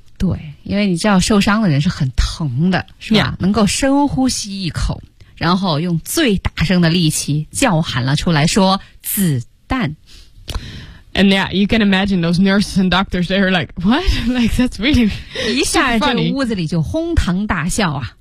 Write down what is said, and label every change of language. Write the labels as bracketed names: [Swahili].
[Chinese] 对，因为你知道受伤的人是很疼的，是吧？ Yeah. 能够深呼吸一口，然后用最大声的力气叫喊了出来，说子弹。 [English] And yeah, you can imagine those nurses and doctors. They were like, "What? Like that's really funny." [Chinese] 一下这个屋子里就哄堂大笑啊